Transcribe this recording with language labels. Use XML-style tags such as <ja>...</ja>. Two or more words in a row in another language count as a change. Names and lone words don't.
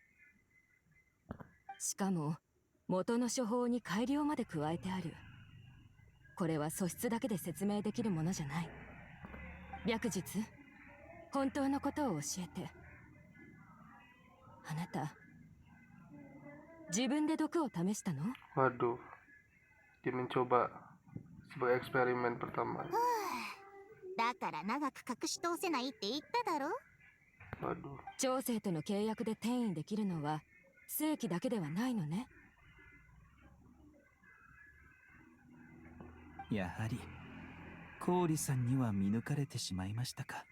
<ja>しかも、元の処方に改良まで加えてある。これは素質だけで説明できるものじゃない。白日、本当のことを教えて。あなた、自分で毒を試したの？</ja> <id>Waduh, dia mencoba sebagai eksperimen pertama.</id> <ja>だから長く隠し通せないって言っただろ。</ja> <id>Waduh.</id> <ja>長生との契約で転移できるのは正規だけではないのね。やはり、郡さんには見抜かれてしまいましたか。</ja>